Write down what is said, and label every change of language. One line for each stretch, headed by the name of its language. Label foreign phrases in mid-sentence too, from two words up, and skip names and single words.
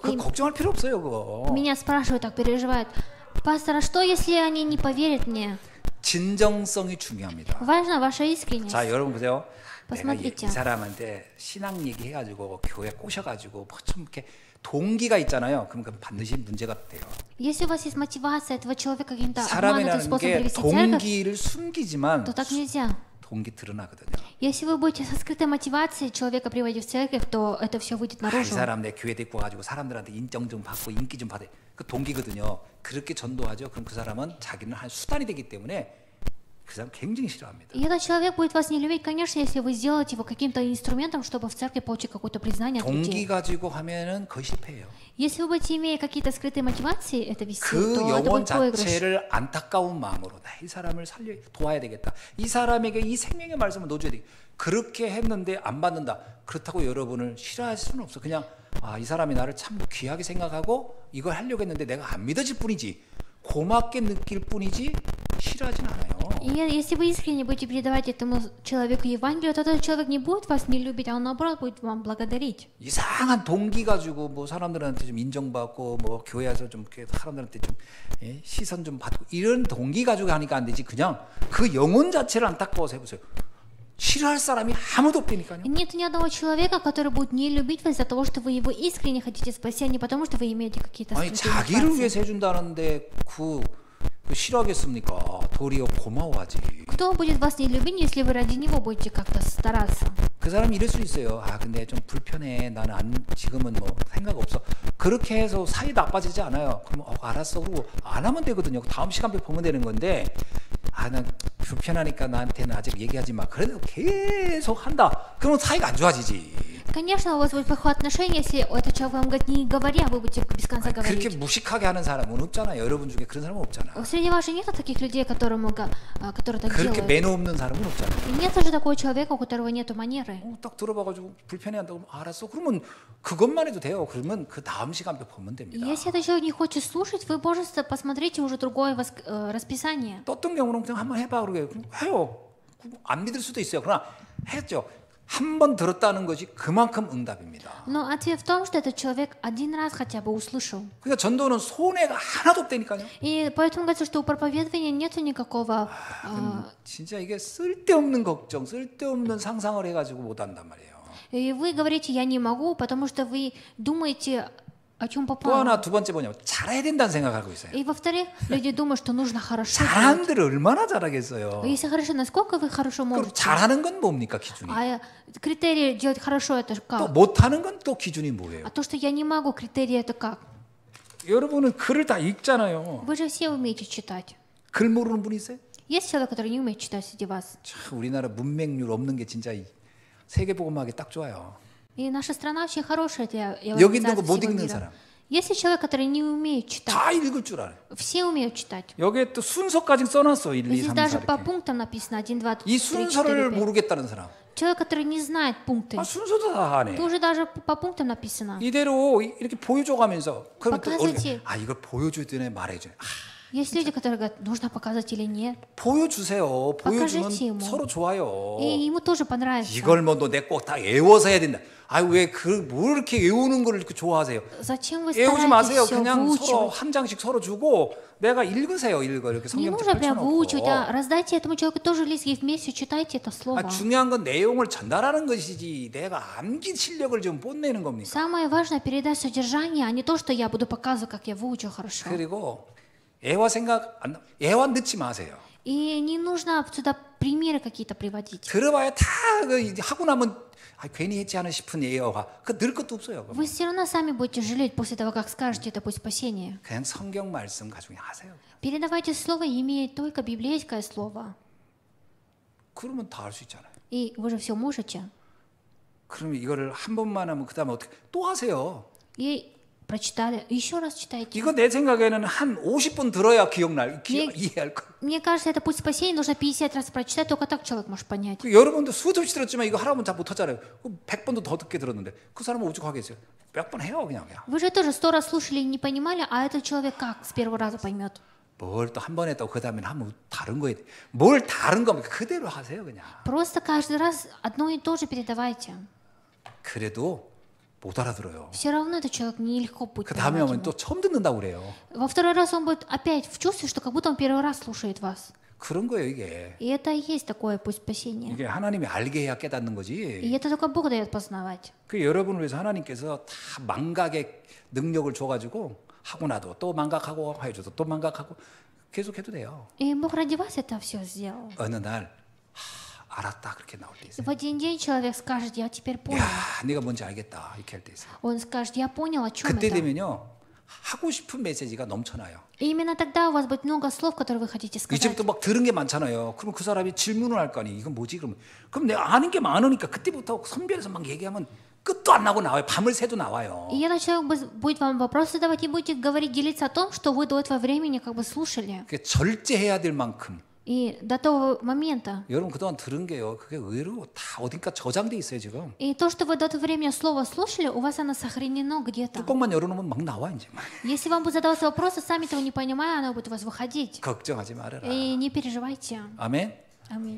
Korean: 그 걱정할 필요 없어요, 그거.
Russian: Меня спрашивают, так переживают. Пастор, а что, если они не поверят мне?
Korean: 진정성이 중요합니다.
Russian: Важна ваша искренность.
Korean: 자, 여러분 보세요. 내가 이
Russian: Посмотрите.
Korean: 사람한테 신앙 얘기해가지고 교회 꼬셔가지고 뭐 좀 이렇게 동기가 있잖아요. 그럼 반드시 문제가 돼요.
Russian: Если у вас есть мотивация этого человека каким-то обманутым
Korean: 사람이라는
Russian: способом
Korean: 게
Russian: привести в церковь,
Korean: 동기를 숨기지만
Russian: то так нельзя.
Korean: 동기 드러나거든요.
Russian: Если вы будете со скрытой мотивацией человека приводить в церковь, то это все выйдет
Korean: 이
Russian: наружу.
Korean: 사람 내 교회 데리고 가지고 사람들한테 인정 좀 받고 인기 좀 받아. 그 동기거든요. 그렇게 전도하죠. 그럼 그 사람은 자기는 한 수단이 되기 때문에 그 사람 굉장히 싫어합니다.
Russian: И этот человек будет вас не любить, конечно, если вы сделаете его каким-то инструментом, чтобы в церкви получить какое-то признание от
Korean: 동기
Russian: людей.
Korean: 가지고 하면은 거의 실패해요.
Russian: Если вы будете иметь какие-то скрытые мотивации это вести,
Korean: 그
Russian: то это
Korean: 영혼
Russian: будет проигрыш.
Korean: 자체를 안타까운 마음으로 나 이 사람을 살려 도와야 되겠다. 이 사람에게 이 생명의 말씀을 넣어줘야 돼. 그렇게 했는데 안 받는다. 그렇다고 여러분을 싫어할 수는 없어. 그냥 이 사람이 나를 참 귀하게 생각하고 이걸 하려고 했는데 내가 안 믿어질 뿐이지. 고맙게 느낄 뿐이지 싫어하진 않아요.
Russian: И если вы искренне будете передавать этому человеку Евангелие, то этот человек не будет вас не любить, а он наоборот будет вам благодарить.
Korean: 이상한 동기 가지고 뭐 사람들한테 좀 인정받고 뭐 교회에서 좀 이렇게 사람들한테 좀 시선 좀 받고 이런 동기 가지고 하니까 안 되지. 그냥 그 영혼 자체를 안타까워서 해보세요. 싫어할 사람이 아무도 없다니까요.
Russian: Нет ни одного человека, который будет не любить вас из-за того, что вы его искренне хотите спасти, а не потому, что вы имеете какие-то
Korean: 아니
Russian: скрытые
Korean: 자기를
Russian: мотивации.
Korean: 위해서 해준다는데 그 싫어하겠습니까? 도리어 고마워하지.
Russian: Кто будет вас не любить, если вы ради него будете как-то стараться?
Korean: 그 사람이 이럴 수 있어요. 근데 좀 불편해. 나는 지금은 뭐 생각 없어. 그렇게 해서 사이 나빠지지 않아요. 그럼 알았어. 그러고 안 하면 되거든요. 다음 시간표 보면 되는 건데 난 불편하니까 나한테는 아직 얘기하지 마. 그래도 계속 한다. 그러면 사이가 안 좋아지지.
Russian: Конечно, у вас будет плохое отношение, если этот человек вам говорит, не говори, а вы будете без конца
Korean: 그렇게
Russian: говорить.
Korean: 무식하게 하는 사람은 없잖아요. 여러분 중에 그런 사람은 없잖아.
Russian: Среди вас же нет таких людей, которые так
Korean: 그렇게
Russian: делают.
Korean: 매너 없는 사람은 없잖아요.
Russian: И нет же такого человека, у которого нету манеры.
Korean: 딱 들어봐가지고 불편해한다고 알았어. 그러면 그것만 해도 돼요. 그러면 그 다음 시간표 보면 됩니다.
Russian: Если этот человек не хочет слушать, вы, пожалуйста, посмотрите уже другое расписание.
Korean: 또 어떤 경우는 그냥 한번 해봐 그러게 해요. 안 믿을 수도 있어요. 그러나 했죠. 한 번 들었다는 것이 그만큼 응답입니다.
Russian: Но ответ в том, что этот человек один раз хотя бы услышал.
Korean: 그러니까 전도는 손해가 하나도 없다니까요.
Russian: И поэтому говорится, что у проповедования нету никакого...
Korean: 진짜 이게 쓸데없는 걱정, 쓸데없는 상상을 해가지고 못한단 말이에요.
Russian: И вы говорите, я не могу, потому что вы думаете, о чем
Korean: 또
Russian: попало.
Korean: 하나 두 번째 뭐냐면 잘해야 된다는 생각하고 있어요.
Russian: И во-вторых, люди думают, что нужно хорошо
Korean: 잘하는
Russian: делать.
Korean: 데를 얼마나 잘하겠어요.
Russian: Если хорошо, насколько вы хорошо
Korean: 그럼
Russian: можете?
Korean: 잘하는 건 뭡니까 기준이?
Russian: А критерий делать хорошо это
Korean: 또
Russian: как?
Korean: 못하는 건 또 기준이 뭐예요?
Russian: А то, что я не могу, критерий это как?
Korean: 여러분은 글을 다 읽잖아요.
Russian: Вы же все умеете читать.
Korean: 글 모르는 분 있어요?
Russian: Есть человек, который не умеет читать среди вас?
Korean: 참 우리나라 문맹률 없는 게 진짜 세계복음하기 딱 좋아요.
Russian: И наша страна очень хорошая для
Korean: 여기 있는
Russian: евангелизации
Korean: 거 못
Russian: всего
Korean: 읽는
Russian: мира.
Korean: 사람
Russian: Есть человек, который не умеет читать.
Korean: 다 읽을 줄 알아요.
Russian: Все умеют читать.
Korean: 여기에 또 순서까지 써놨어. 1, 2,
Russian: Здесь 3, 4 даже по
Korean: 이렇게.
Russian: пунктам написано 1, 2, 3,
Korean: 이
Russian: 4,
Korean: 순서를
Russian: 5.
Korean: 모르겠다는 사람.
Russian: Человек, который не знает пункты.
Korean: 순서도 다 하네.
Russian: Тоже даже по пунктам написано.
Korean: 이대로 이렇게 보여줘가면서 그럼 또
Russian: показывайте.
Korean: 이걸 보여줘야 되네 말해줘야 돼.
Russian: Есть люди, которые говорят, нужно показывать или нет.
Korean: 보여주세요. 보여주면
Russian: покажите ему.
Korean: 서로 좋아요.
Russian: И ему тоже понравится.
Korean: 이걸 뭐 너 내 꼭 다 외워서 해야 된다. 왜 뭐 이렇게 외우는 걸 이렇게 좋아하세요?
Russian: Зачем вы
Korean: 외우지
Russian: стараетесь
Korean: 마세요.
Russian: все
Korean: 그냥 서로
Russian: выучивать?
Korean: 한 장씩 서로 주고 내가 읽으세요. 이렇게
Russian: Не
Korean: 성경
Russian: нужно прям выучивать,
Korean: 펼쳐놓고.
Russian: а раздайте этому человеку тоже лист и вместе читайте это слово.
Korean: 중요한 건 내용을 전달하는 것이지 내가 암기 실력을 좀 뽐내는 겁니까?
Russian: Самое важное передать содержание, а не то, что я буду показывать, как я выучил хорошо.
Korean: 그리고 애화 애화 넣지 ма세요.
Russian: И не нужно сюда примеры какие-то приводить.
Korean: 들어봐야 다 하고 나면 괜히 했지 않아 싶은 애화 늘 것도 없어요.
Russian: Вы все равно сами будете жалеть после того, как скажете это путь спасения.
Korean: 그냥 성경 말씀 가지고 하세요.
Russian: Передавайте слово, имея только библейское слово.
Korean: 그러면 다 할 수 있잖아요.
Russian: И вы же все можете.
Korean: 그러면 이거를 한 번만 하면 그다음에 어떻게 또 하세요.
Russian: И прочитали, еще раз читайте.
Korean: 이거 내 생각에는 한 50번 들어야 이해할 거.
Russian: Мне кажется, это путь спасения нужно 50 раз прочитать, только так человек может понять.
Korean: 여러분도 수도 없이 들었지만 이거 하라면 잘 못하잖아요. 100번도 더 듣게 들었는데 그 사람은 오죽하겠어요. 몇 번 해요 그냥.
Russian: Вы же тоже 100 раз слушали и не понимали, а этот человек как с первого раза поймет?
Korean: 뭘 또 한 번 했다고 그 다음에는 하면 다른 거에 뭘 다른 겁니까? 그대로 하세요 그냥.
Russian: Просто каждый раз одно и то же передавайте.
Korean: 그래도 못 알아들어요.
Russian: все равно этот человек нелегко будет
Korean: 그 다음에
Russian: понимать
Korean: 오면
Russian: ему.
Korean: 또 처음 듣는다고 그래요.
Russian: Во второй раз он будет опять в чувстве, что как будто он первый раз слушает вас.
Korean: 그런 거예요 이게.
Russian: И это и есть такое путь спасения.
Korean: 이게 하나님이 알게 해야 깨닫는
Russian: И
Korean: 거지.
Russian: это только Бог дает познавать.
Korean: 그 여러분을 위해서 하나님께서 다 망각의 능력을 줘가지고 하고 나도 또 망각하고 해줘도 또 망각하고 계속해도 돼요.
Russian: И Бог ради вас это все сделал.
Korean: 어느 날 알았다 그렇게 나올 때
Russian: И
Korean: 있어요.
Russian: в один день человек скажет, я теперь понял.
Korean: 야, 네가 뭔지 알겠다 이렇게 할 때 있어요.
Russian: Он скажет, я понял, о чем
Korean: 그때
Russian: это.
Korean: 되면요 하고 싶은 메시지가 넘쳐나요.
Russian: И именно тогда у вас будет много слов, которые вы хотите сказать.
Korean: 이제부터 막 들은 게 많잖아요. 그럼 그 사람이 질문을 할 거 아니 이건 뭐지 그럼 내가 아는 게 많으니까 그때부터 선별해서 막 얘기하면 끝도 안 나고 나와요. 밤을 새도 나와요.
Russian: И этот человек будет вам вопросы задавать и будете говорить, делиться о том, что вы до этого времени как бы слушали.
Korean: 그게 절제해야 될 만큼
Russian: И до того момента.
Korean: 여러분 그동안 들은 게요. 그게 의외로 다 어딘가 저장돼 있어요 지금.
Russian: И то, что вы до этого времени слово слушали, у вас оно сохранено где-то.
Korean: 뚜껑만 열어놓으면 막 나와 이제.
Russian: Если вам будут задаваться вопросы, сами того не понимая, оно будет у вас выходить.
Korean: 걱정하지 말아라.
Russian: И не переживайте.
Korean: 아멘.
Russian: Аминь.